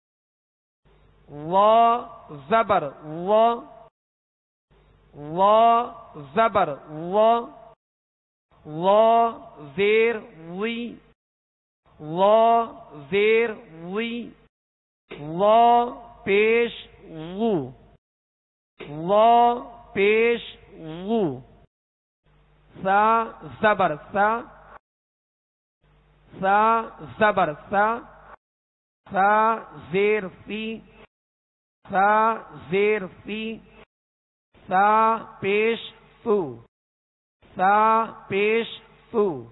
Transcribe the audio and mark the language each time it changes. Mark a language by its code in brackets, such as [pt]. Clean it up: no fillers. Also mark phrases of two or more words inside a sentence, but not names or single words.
[ur] وا زبر وا، وا زبر وا، وا زیر وی، وا زیر وی، وا پیش وو، وا پیش وو. سا زبر سا، سا زبر سا، سا زیر سی، سا زیر سی، سا پیش سو، سا پیش سو.